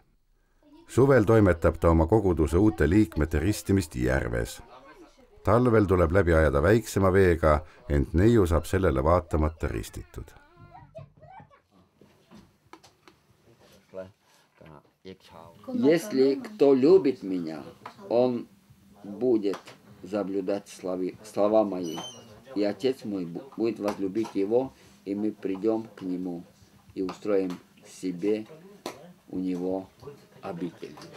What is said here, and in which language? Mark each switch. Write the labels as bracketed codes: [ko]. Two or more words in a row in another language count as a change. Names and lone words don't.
[et] Suvel toimetab ta oma koguduse uute liikmete ristimist Järves. Talvel tuleb läbi ajada väiksema veega, ent neiu saab sellele vaatamata ristitud. [ru] Если кто любит меня, он будет соблюдать слова мои. И Отец мой будет возлюбить его, и мы придем к нему и устроим себе у него обитель.